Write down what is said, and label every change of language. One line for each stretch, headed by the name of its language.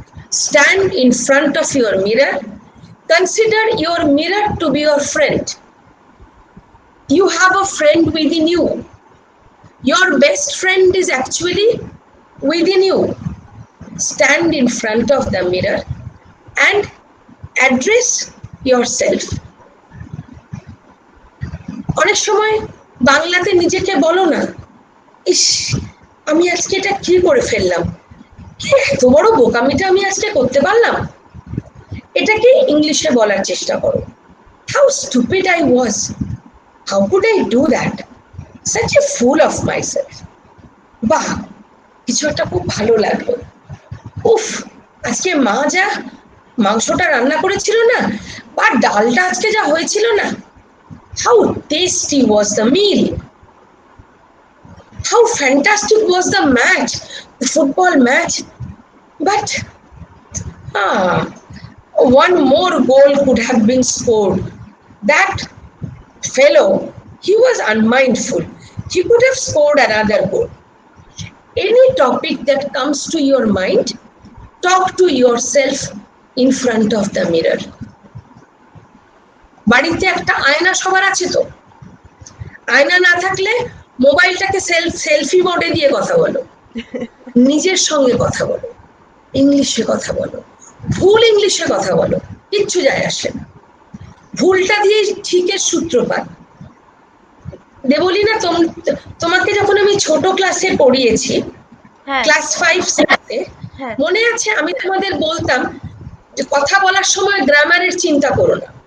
English: Stand in front of your mirror. Consider your mirror to be your friend. You have a friend within you. Your best friend is actually within you. Stand in front of the mirror and address yourself.
Bangla: অনেক সময় বাংলাতে নিজেকে বলো না, ইস আমি আজকে এটা কি করে ফেললাম, এত বড় বোকামিটা আমি আজকে করতে পারলাম। এটাকে ইংলিশে বলার চেষ্টা করো।
English: How stupid I was. How could I do that? Such a fool of myself.
Bangla: বাহ, কিছু একটা খুব ভালো লাগলো। উফ, আজকে মা যা মাংসটা রান্না করেছিল না, বা ডালটা আজকে যা হয়েছিল না,
English: how tasty was the meal. How fantastic was the match, the football match. But one more goal could have been scored. That fellow, he was unmindful. He could have scored another goal. Any topic that comes to your mind, talk to yourself in front of the mirror.
Bangla: বাড়িতে একটা আয়না সবার আছে তো? আয়না না থাকলে মোবাইলটাকে selfie মোডে দিয়ে কথা বলো। নিজের সঙ্গে কথা বলো, ইংলিশে কথা বলো, ভুল ইংলিশে কথা বলো, কিচ্ছু যায় আসে না। ভুলটা দিয়ে ঠিকের সূত্রপাত। দেবলীনা, তোমাকে যখন আমি ছোট ক্লাসে পড়িয়েছি, ক্লাস 5-6-এ, মনে আছে আমি তোমাদের বলতাম যে কথা বলার সময় গ্রামারের চিন্তা করো না।